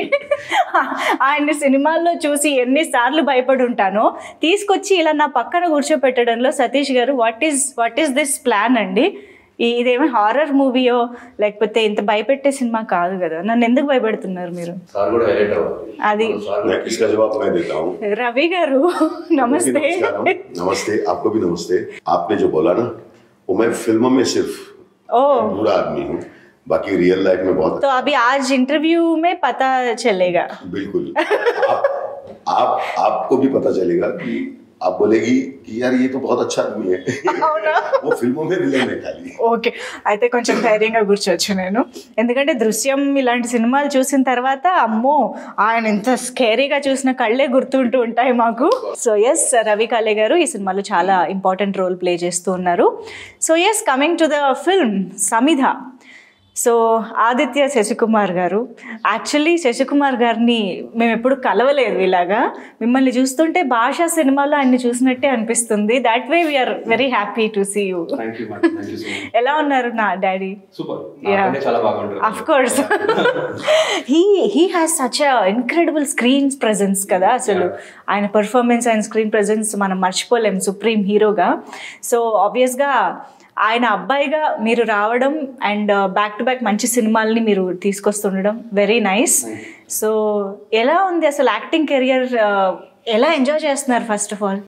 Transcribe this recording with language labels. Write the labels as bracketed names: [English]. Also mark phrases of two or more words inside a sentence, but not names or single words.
[Telugu] ఆయన్ని సినిమాల్లో చూసి ఎన్నిసార్లు భయపడి ఉంటానో తీసుకొచ్చి ఇలా నా పక్కన కూర్చోబెట్టడంలో సతీష్ గారు [English] what is this plan [Telugu] అండి? ఇదేమో హారర్ మూవీయో లేకపోతే ఇంత భయపెట్టే సినిమా కాదు కదా, నన్ను ఎందుకు భయపెడుతున్నారు మీరు? అది రవి గారు నమస్తే. [Hindi] नमस्ते, आपको भी नमस्ते. आपने जो बोला ना वो मैं फिल्मों में सिर्फ बुरा आदमी हूँ, बाकी [English] real life [Hindi] में बहुत. तो अभी आज इंटरव्यू में पता चलेगा. बिल्कुल. आपको भी पता चलेगा कि आप बोलेगी कि यार ये तो बहुत अच्छा आदमी है. वो फिल्मों में विलन है खाली. [Telugu] ఓకే, అయితే కొంచెం ధైర్యంగా కూర్చోవచ్చు నేను, ఎందుకంటే దృశ్యం ఇలాంటి సినిమాలు చూసిన తర్వాత అమ్మో ఆయన ఎంత స్కేరీగా చూసిన కళ్ళే గుర్తుంటూ ఉంటాయి మాకు. సో ఎస్, రవి కాలే గారు ఈ సినిమాలో చాలా [English] important role play [Telugu] చేస్తూ ఉన్నారు. [English] So yes, coming to the film Samidha. [Telugu] సో ఆదిత్య శశికుమార్ గారు, యాక్చువల్లీ శశికుమార్ గారిని మేము ఎప్పుడు కలవలేదు ఇలాగా. మిమ్మల్ని చూస్తుంటే భాషా సినిమాలో ఆయన్ని చూసినట్టే అనిపిస్తుంది. [English] That way we are very happy to see you. [Telugu] ఎలా ఉన్నారు నా డాడీ? [English] Of course he has such an incredible screen presence కదా. [Telugu] అసలు ఆయన పర్ఫార్మెన్స్, ఆయన [English] screen presence [Telugu] మనం మర్చిపోలేం సుప్రీం హీరోగా. సో ఆబ్వియస్గా ఆయన అబ్బాయిగా మీరు రావడం అండ్ [English] back to back [Telugu] మంచి సినిమాల్ని మీరు తీసుకొస్తుండడం [English] very nice. [Telugu] సో ఎలా ఉంది అసలు [English] acting career? [Telugu] ఎలా ఎంజాయ్ చేస్తున్నారు [English] first of all?